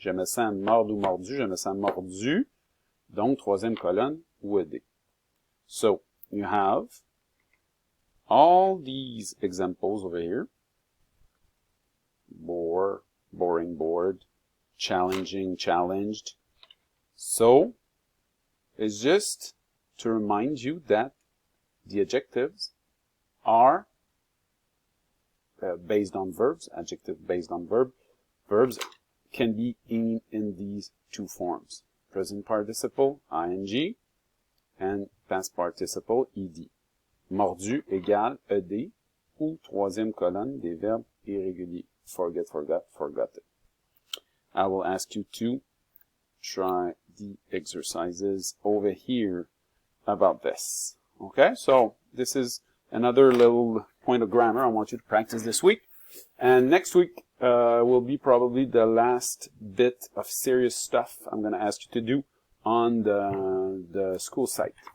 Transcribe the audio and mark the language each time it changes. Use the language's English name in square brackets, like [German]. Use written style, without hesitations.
[French] Je me sens mordu, mordu. Je me sens mordu. Donc, troisième colonne, ou ed. [English] So, you have all these examples over here. Bore, boring, bored. Challenging, challenged. So, it's just to remind you that the adjectives are based on verbs, adjective based on verb. Verbs can be in these two forms. Present participle, ing, and past participle, ed. [French] Mordu égale ed, ou troisième colonne des verbes irréguliers. [English] Forget, forgot, forgotten. I will ask you to try the exercises over here about this. Okay, so this is another little point of grammar I want you to practice this week. And next week will be probably the last bit of serious stuff I'm going to ask you to do on the school site.